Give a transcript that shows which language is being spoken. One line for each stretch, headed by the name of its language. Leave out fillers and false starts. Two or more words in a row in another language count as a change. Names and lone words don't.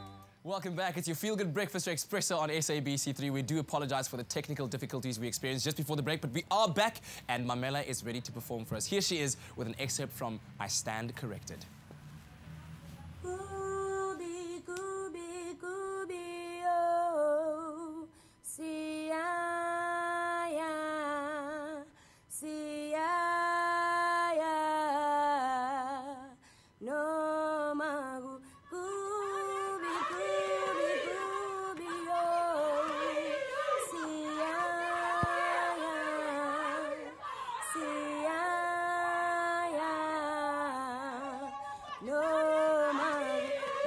English: Welcome back. It's your Feel Good Breakfast Show Expresso on SABC3. We do apologize for the technical difficulties we experienced just before the break, but we are back, and Mamela is ready to perform for us. Here she is with an excerpt from I Stand Corrected. Kubi Kubi Kubi oh Sia ya Sia ya no magu Kubi Kubi Kubi oh Sia ya Sia ya no magu